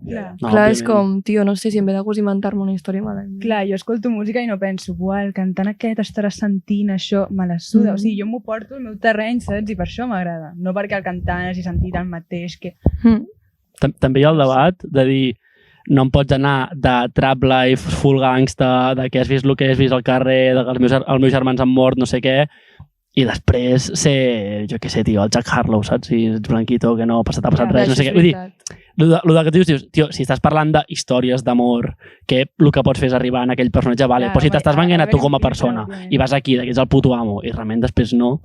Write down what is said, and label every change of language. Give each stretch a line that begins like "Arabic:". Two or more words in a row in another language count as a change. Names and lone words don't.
Catalan: Clar, és com, tio, no sé si en ve de gust inventar-me una història mala. Clar, jo escolto música i no penso, el cantant aquest estarà sentint això,
Spanish: me la suda.
Catalan: O sigui, jo m'ho porto al meu terreny, saps? I per això m'agrada. No perquè el cantant hagi sentit el mateix que... També hi ha el debat de dir no em pots anar de
English: trap life, full gangsta,
Catalan: de que has vist el que has vist al carrer, de que els meus germans han mort, no sé què, i després ser, jo què sé, tio, el Jack Harlow, saps? Si ets blanquito, que no t'ha passat res, no sé què. Vull dir, el que dius, tio, si estàs parlant d'històries d'amor, que el que pots fer és arribar en aquell personatge, vale, però si t'estàs venent a tu com a persona i vas aquí, que ets el
Spanish: puto amo,
Catalan: i realment després no...